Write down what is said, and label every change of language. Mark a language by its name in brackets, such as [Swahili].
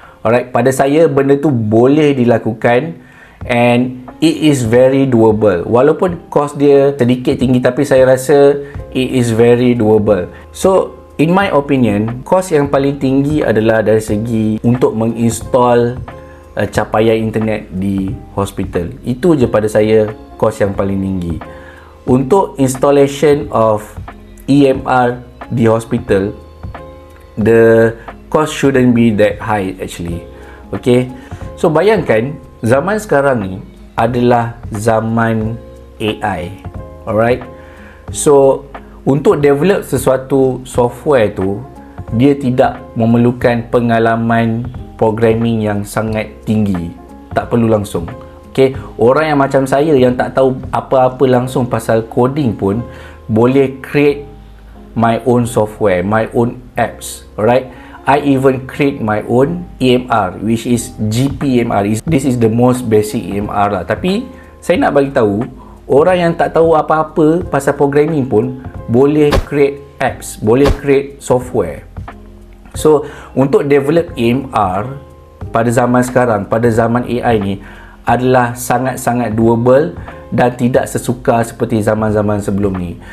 [Malay] Alright, pada saya benda tu boleh dilakukan [English] and it is very doable. [Malay] Walaupun kos dia sedikit tinggi, tapi saya rasa [English] it is very doable. So in my opinion, [Malay] kos yang paling tinggi adalah dari segi untuk menginstall capaian internet di hospital. Itu je pada saya kos yang paling tinggi. [English] Untuk installation of EMR [Malay] di hospital, [English] the cost shouldn't be that high actually. [Malay] Okay, so bayangkan zaman sekarang ni adalah zaman AI. Alright, so untuk develop sesuatu software tu, dia tidak memerlukan pengalaman programming yang sangat tinggi, tak perlu langsung. Okay, orang yang macam saya yang tak tahu apa-apa langsung pasal coding pun boleh [English] create my own software, my own apps. Alright, I even create my own EMR, which is GPMR. This is the most basic EMR lah. [Malay] Tapi saya nak bagi tahu, orang yang tak tahu apa-apa pasal programming pun boleh [English] create apps, [Malay] boleh create software. So untuk develop EMR pada zaman sekarang, pada zaman AI ni, adalah sangat-sangat doable dan tidak sesukar seperti zaman-zaman sebelum ni.